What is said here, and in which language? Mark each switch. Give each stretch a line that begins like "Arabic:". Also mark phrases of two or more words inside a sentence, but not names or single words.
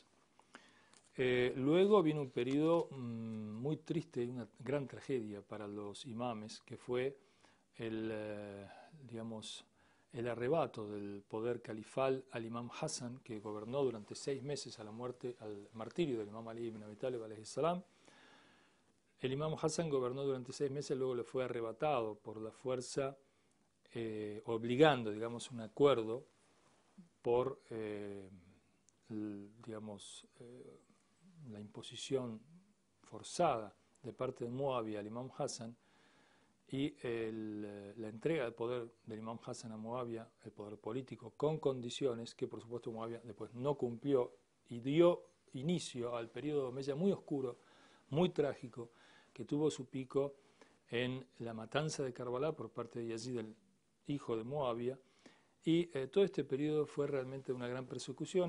Spanish: Luego vino un periodo muy triste y una gran tragedia para los imames, que fue el arrebato del poder califal al imam Hassan, que gobernó durante 6 meses al martirio del imam Ali ibn Abi Talib
Arabic: عليه السلام.
Spanish: El imam Hassan gobernó durante 6 meses, luego le fue arrebatado por la fuerza, obligando, un acuerdo por, la imposición forzada de parte de Muawiyah al imam Hassan, y la entrega del poder del imam Hassan a Muawiyah, el poder político, con condiciones que por supuesto Muawiyah después no cumplió, y dio inicio al periodo omeya muy oscuro, muy trágico, que tuvo su pico en la matanza de Karbala por parte de Yazid, el hijo de Muawiyah, y todo este periodo fue realmente una gran persecución.